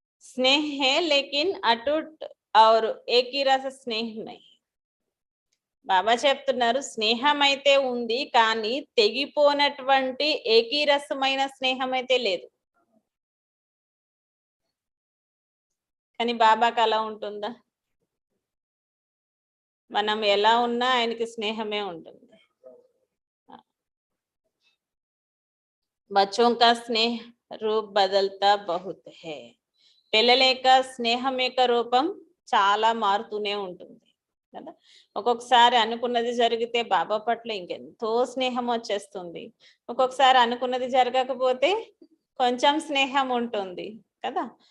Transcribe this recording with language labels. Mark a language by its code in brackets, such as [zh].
[hi] स्नेह है लेकिन अटूट और एक ही रस स्नेह नहीं. [te] బాబా చెప్తున్నారు స్నేహం అయితే ఉంది కానీ తెగిపోనటువంటి ఏకీరసమైన స్నేహం అయితే లేదు. కానీ బాబాకి అలా ఉంటుందా? మనం ఎలా ఉన్నా ఆయనకి స్నేహమే ఉంటుంది. [hi] बच्चों का स्नेह रूप बदलता बहुत है. [te] పిల్లల యొక్క స్నేహం యొక్క రూపం చాలా మారుతూనే ఉంటుంది కదా. ఒక్కొక్కసారి అనుకున్నది జరిగితే బాబా పట్ల ఇంకెంతో స్నేహం వచ్చేస్తుంది. ఒక్కొక్కసారి అనుకున్నది జరగకపోతే కొంచెం స్నేహం ఉంటుంది కదా.